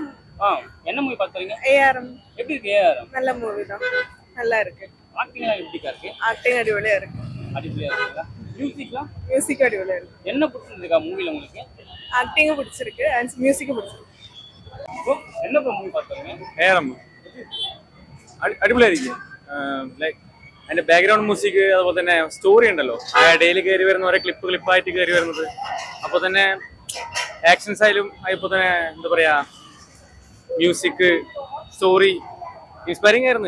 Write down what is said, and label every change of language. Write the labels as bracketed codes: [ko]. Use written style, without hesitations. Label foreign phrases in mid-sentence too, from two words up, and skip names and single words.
[ta] என்ன மூவி பாத்தீங்க? ஏஆர்எம். எப்படி இருக்கு ஏஆர்எம்? நல்ல மூவி தான். நல்லா இருக்கு. ஆக்டிங்லாம் எப்படி இருக்கு? ஆக்டிங் அடிபொலியா இருக்கு. அடிப்படையா இருக்குங்களா? மியூசிக்லாம்? மியூசிக் அடிபொலியா இருக்கு. என்ன பிடிச்சிருக்கா மூவில உங்களுக்கு? ஆக்டிங்கும் பிடிச்சிருக்கு அண்ட் மியூசிக்கும் பிடிச்சிருக்கு. என்ன மூவி பாத்தீங்க? [ml] ഏറം അടിപൊളിയായിരിക്കും. ലൈക്ക് അതിന്റെ [en] background music, [ml] അതുപോലെ തന്നെ സ്റ്റോറി ഉണ്ടല്ലോ, ആ ഇടയിൽ കയറി വരുന്ന ഓരോ ക്ലിപ്പായിട്ട് കയറി വരുന്നത്. അപ്പോൾ തന്നെ ആക്ഷൻസ് ആയാലും ഇപ്പോൾ തന്നെ എന്താ പറയാ, [en] music, story inspiring [ml] ആയിരുന്നു.